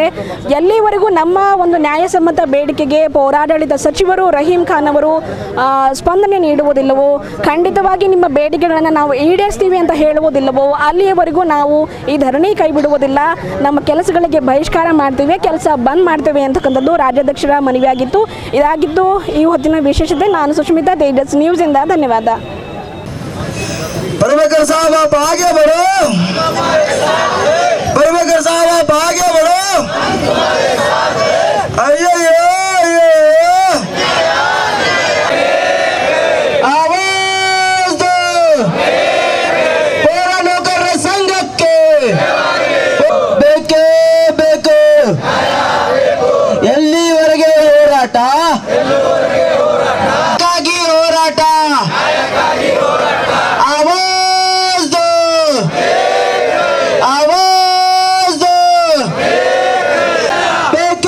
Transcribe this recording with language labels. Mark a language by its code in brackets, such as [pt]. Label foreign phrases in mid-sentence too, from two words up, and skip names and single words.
[kn] ಎಲ್ಲಿವರೆಗೂ ನಮ್ಮ ಒಂದು ನ್ಯಾಯಸಮ್ಮತ ಬೇಡಿಕೆಗೆ ಪೌರಾಡಳಿತ ಸಚಿವರು ರಹೀಂ ಖಾನ್ ಅವರು ಸ್ಪಂದನೆ ನೀಡುವುದಿಲ್ಲವೋ, ಖಂಡಿತವಾಗಿ ನಿಮ್ಮ ಬೇಡಿಕೆಗಳನ್ನು ನಾವು ಈಡೇರಿಸ್ತೀವಿ ಅಂತ ಹೇಳುವುದಿಲ್ಲವೋ ಅಲ್ಲಿಯವರೆಗೂ ನಾವು ಈ ಧರಣಿ ಕೈ ಬಿಡುವುದಿಲ್ಲ, ನಮ್ಮ ಕೆಲಸಗಳಿಗೆ ಬಹಿಷ್ಕಾರ ಮಾಡ್ತೀವಿ, ಕೆಲಸ ಬಂದ್ ಮಾಡ್ತೇವೆ ಅಂತಕ್ಕಂಥದ್ದು ರಾಜ್ಯಾಧ್ಯಕ್ಷರ ಮನವಿಯಾಗಿತ್ತು. ಇದಾಗಿದ್ದು ಈ ಹೊತ್ತಿನ ವಿಶೇಷತೆ. ನಾನು ಸುಷ್ಮಿತಾ, ತೇಜಸ್ ನ್ಯೂಸ್ ಇಂದ. ಧನ್ಯವಾದ. [hi] परमेकर साहब आप आगे बढ़ो, परमेकर साहब आप आगे बढ़ो, आइए आवाज दो पौर नौकर संघ के [kn] ಬೇಕೇ ಬೇಕು. ಎಲ್ಲಿವರೆಗೆ ಹೋರಾಟ? ಹೋರಾಟ. [hi] आवाज दो, आवाज दो,